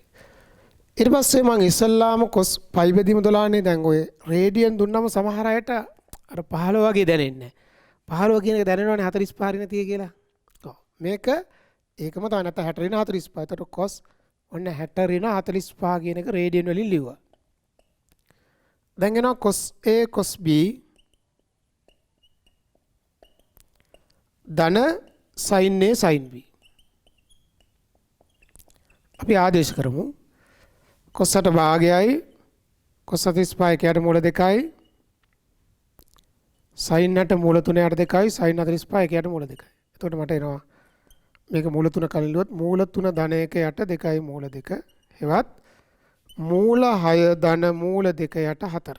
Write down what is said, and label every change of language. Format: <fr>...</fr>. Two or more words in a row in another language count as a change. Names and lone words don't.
<si>ඊට පස්සේ මම ඉස්සල්ලාම cos pi බෙදීම 12 නේ දැන් ඔය රේඩියන් දුන්නම සමහර අයට අර 15 වගේ දැනෙන්නේ නැහැ. 15 කියන එක දැනෙනවනේ 45 ඍණ 30 කියලා. ඔව්. මේක ඒකම තමයි නැත්නම් 60 ඍණ 45. එතකොට cos ඔන්න 60 ඍණ 45 කියන එක රේඩියන් වලින් ලිව්වා. දැන් එනවා cos A cos B ධන sin A sin B. අපි ආදේශ කරමු. cos 8 භාගයයි cos 45 එකයට මූල 2යි sin 8 මූල 3යට 2යි sin 45 එකයට මූල 2යි. එතකොට මට එනවා මේක මූල 3 කලින් ලියුවොත් මූල 3 ධන 1 යට 2යි මූල 2 හෙවත් මූල 6 ධන මූල 2 යට 4.</si>